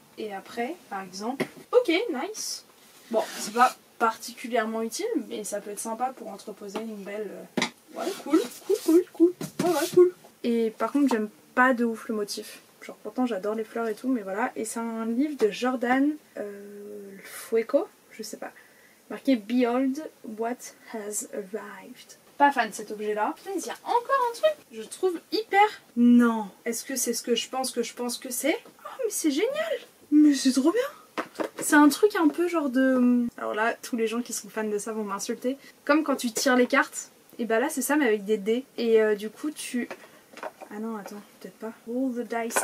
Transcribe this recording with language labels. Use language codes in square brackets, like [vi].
[fr] Et après, par exemple... [en] Ok, nice. [fr] Bon, c'est pas particulièrement utile, mais ça peut être sympa pour entreposer une belle Ouais, cool. Ouais, cool. Et par contre, j'aime pas de ouf le motif. Genre, pourtant, j'adore les fleurs et tout, mais voilà. Et c'est un livre de Jordan Fueco, je sais pas. Marqué [en] Behold What Has Arrived. [fr] Pas fan de cet objet-là. Putain, il y a encore un truc. Je trouve hyper... Non. Est-ce que c'est ce que je pense que c'est? Oh, mais c'est génial. Mais c'est trop bien. C'est un truc un peu genre de... Alors là, tous les gens qui sont fans de ça vont m'insulter. Comme quand tu tires les cartes. Et bah là, c'est ça, mais avec des dés. Et du coup, tu... Ah non, attends, peut-être pas. [en] Roll the dice.